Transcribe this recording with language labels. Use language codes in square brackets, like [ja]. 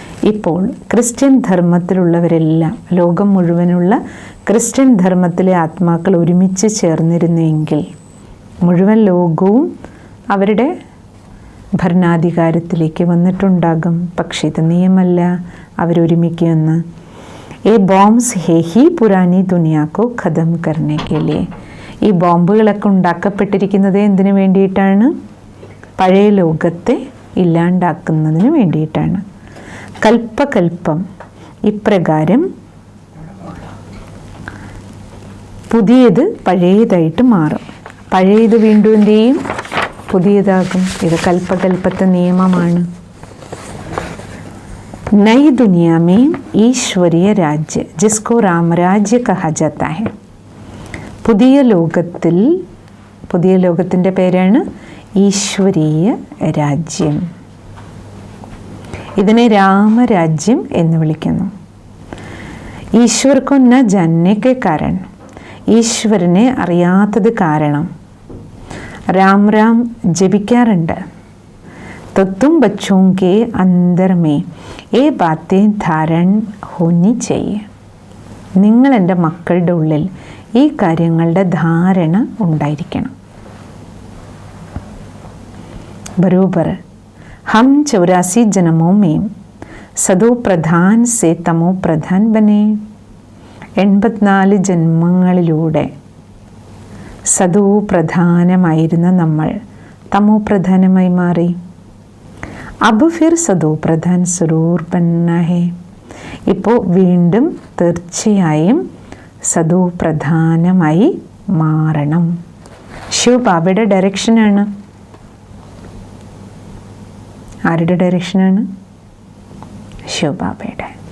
[ml] ഇപ്പോൾ ക്രിസ്ത്യൻ ധർമ്മത്തിലുള്ളവരെല്ലാം, ലോകം മുഴുവനുള്ള ക്രിസ്ത്യൻ ധർമ്മത്തിലെ ആത്മാക്കൾ ഒരുമിച്ച് ചേർന്നിരുന്നെങ്കിൽ മുഴുവൻ ലോകവും അവരുടെ ഭരണാധികാരത്തിലേക്ക് വന്നിട്ടുണ്ടാകും. പക്ഷേ ഇത് നിയമമല്ല അവരൊരുമിക്കുമെന്ന്. [hi] ये बॉम्ब्स है ही पुरानी दुनिया को ख़त्म करने के लिए. [ml] ഈ ബോംബുകളൊക്കെ ഉണ്ടാക്കപ്പെട്ടിരിക്കുന്നത് എന്തിനു വേണ്ടിയിട്ടാണ്? പഴയ ലോകത്തെ ഇല്ലാണ്ടാക്കുന്നതിന് വേണ്ടിയിട്ടാണ്. കൽപ്പകൽപ്പം ഇപ്രകാരം പുതിയത് പഴയതായിട്ട് മാറും. പഴയത് വീണ്ടും എന്ത് ചെയ്യും? പുതിയതാകും. ഇത് കൽപ്പകൽപ്പത്തെ നിയമമാണ്. [hi] नई दुनिया में ईश्वरीय राज्य जिसको रामराज्य कहा जाता है. [ml] പുതിയ ലോകത്തിൽ പുതിയ ലോകത്തിൻ്റെ പേരാണ് ഈശ്വരീയ രാജ്യം. ഇതിനെ രാമരാജ്യം എന്ന് വിളിക്കുന്നു. [hi] ഈശ്വർ को न जानने के कारण, [ml] ഈശ്വരനെ അറിയാത്തത് കാരണം [hi] राम राम [ml] ജപിക്കാറുണ്ട്. [hi] तो तुम बच्चों के अंदर में ये बातें धारण होनी चाहिए. [ml] നിങ്ങൾ എൻ്റെ മക്കളുടെ ഉള്ളിൽ ഈ കാര്യങ്ങളുടെ ധാരണ ഉണ്ടായിരിക്കണം. [hi] बरोबर हम 84 जन्मों में सदो प्रधान से तमो प्रधान बने. [ml] 84 ജന്മങ്ങളിലൂടെ സദോ പ്രധാനമായിരുന്ന നമ്മൾ തമോ പ്രധാനമായി മാറി. [hi] अब फिर सदो प्रधान जरूर बनना है. [ml] ഇപ്പോൾ വീണ്ടും തീർച്ചയായും സദോ പ്രധാനമായി മാറണം. ശിവ ബാബയുടെ ഡയറക്ഷനാണ്. ആരുടെ ഡയറക്ഷനാണ്? ശിവബാബയുടെ.